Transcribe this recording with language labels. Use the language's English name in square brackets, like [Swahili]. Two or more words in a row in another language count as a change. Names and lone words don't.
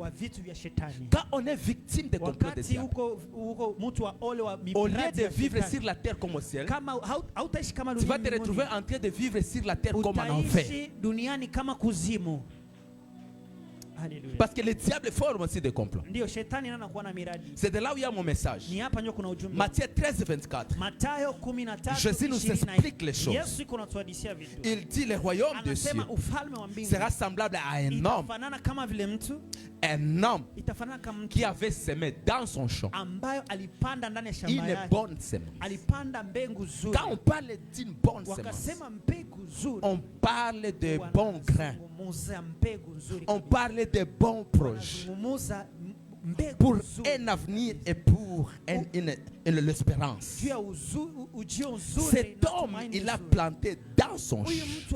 [French] Quand on est victime des complots de diable, au lieu de vivre sur la terre comme au ciel, tu vas te retrouver en train de vivre sur la terre comme en enfer. Hallelujah. Parce que le diable forme aussi des complots. [Swahili] Ndio shetani anakuwa na miradi. [French] C'est de là où il y a mon message. [Swahili] Ni hapa ndio kuna ujumbe. [French] Matthieu 13, 24. [Swahili] Mathayo 13, [French] Jésus nous explique les choses. [Swahili] Yesu iko anatuhadithia vitu. [French] Il dit le royaume de Dieu [Swahili] Anasema ufalme wa mbingu [French] sera semblable à un homme. [Swahili] Itafanana kama vile mtu. [French] Un homme [Swahili] Itafanana kama mtu [French] qui avait semé dans son champ [Swahili] ambayo alipanda ndani ya shamba [French] une [Swahili] yake. [French] bonne semence. [Swahili] Alipanda mbegu nzuri. [French] Quand on parle d'une bonne semence, [Swahili] Wakasema mbegu nzuri. [French] on parle de bons grains. On parle de bons projets pour un avenir et pour l'espérance. Cet homme, il a planté dans son champ.